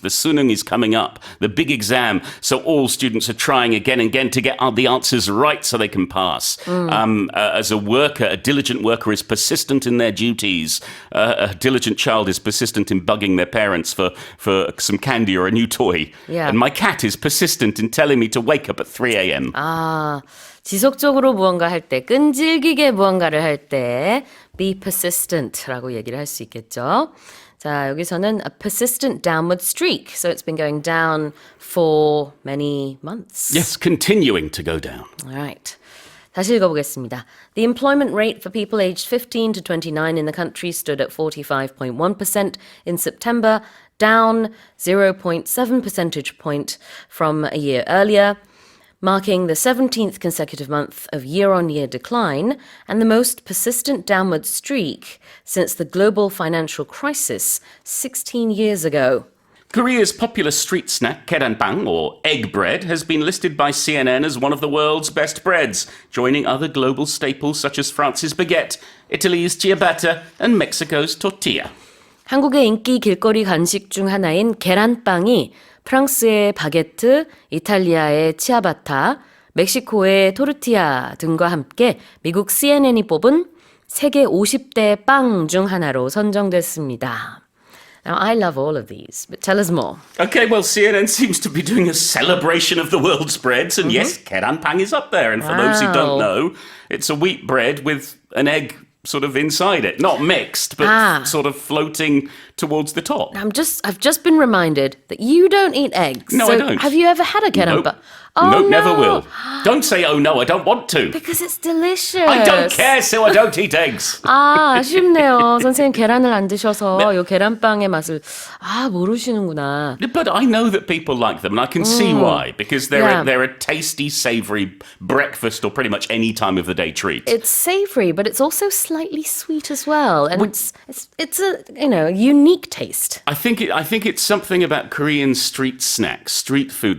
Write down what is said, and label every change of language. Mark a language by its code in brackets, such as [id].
[en] The Sunung is coming up, the big exam, so all students are trying again and again to get the answers right so they can pass. As a worker, a diligent worker is persistent in their duties. A diligent child is persistent in bugging their parents for some candy or a new toy. Yeah. And my cat is persistent in telling me to wake up at 3 a.m. [ko] 아, 지속적으로 무언가 할 때, 끈질기게 무언가를 할 때 be persistent라고 얘기를 할 수 있겠죠. 자, 여기서는 [en] a persistent downward streak. So it's been going down for many months. Yes, continuing to go down. All right. [ko] 다시 읽어보겠습니다. [en] The employment rate for people aged 15 to 29 in the country stood at 45.1% in September, down 0.7 percentage point from a year earlier, marking the 17th consecutive month of year-on-year decline and the most persistent downward streak since the global financial crisis 16 years ago. Korea's popular street snack, keranbang, or egg bread, has been listed by CNN as one of the world's best breads, joining other global staples such as France's baguette, Italy's ciabatta, and Mexico's tortilla. [ko] 한국의 인기 길거리 간식 중 하나인 계란빵이 프랑스의 바게트, 이탈리아의 치아바타, 멕시코의 토르티아 등과 함께 미국 CNN이 뽑은 세계 50대 빵 중 하나로 선정됐습니다. [en] Now, I love all of these, but tell us more. Okay, well, CNN seems to be doing a celebration of the world's breads, and yes, keranbang is up there. And for those who don't know, it's a wheat bread with an egg sort of inside it. Not mixed, but sort of floating towards the top. I've just been reminded that you don't eat eggs. No, so I don't. Have you ever had a keranbang? Nope. Oh, nope, no. never will. Don't say, oh no, I don't want to. Because it's delicious. I don't care, so I don't eat eggs. [ko] 아, 아쉽네요. 선생님 계란을 안 드셔서 요 계란빵의 맛을 모르시는구나. [en] But I know that people like them, and I can see why, because they're a tasty, savoury breakfast or pretty much any time of the day treat. It's savoury, but it's also slightly sweet as well, and it's a unique taste. I think it's something about Korean street snacks, street food.